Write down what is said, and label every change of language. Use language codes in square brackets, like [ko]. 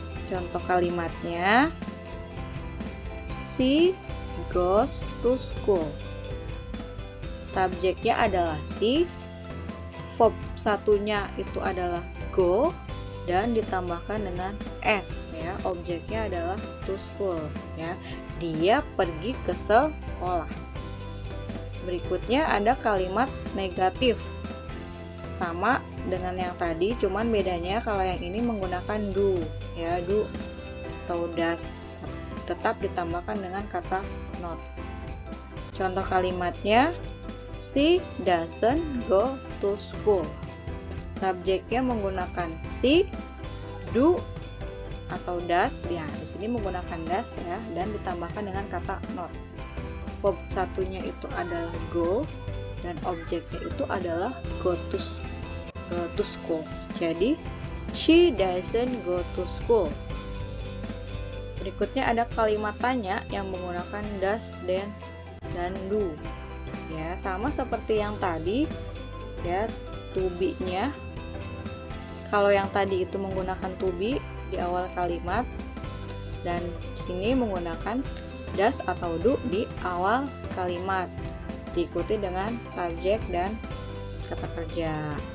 [id] Contoh kalimatnya, [en] she goes to school. [id] Subjeknya adalah she, verb satunya itu adalah go dan ditambahkan dengan s ya. Objeknya adalah to school ya. Dia pergi ke sekolah. Berikutnya ada kalimat negatif. Sama dengan yang tadi, cuman bedanya kalau yang ini menggunakan do ya, do atau does, tetap ditambahkan dengan kata not. Contoh kalimatnya, [en] she doesn't go to school. [id] Subjeknya menggunakan she, do atau does, ya di sini menggunakan does ya, dan ditambahkan dengan kata not. Verb satunya itu adalah go dan objeknya itu adalah go to school. [en] Jadi she doesn't go to school. [id] Berikutnya ada kalimat tanya yang menggunakan does dan do. Ya, sama seperti yang tadi ya, to be-nya. Kalau yang tadi itu menggunakan to be di awal kalimat, dan sini menggunakan does atau do di awal kalimat, diikuti dengan subjek dan kata kerja.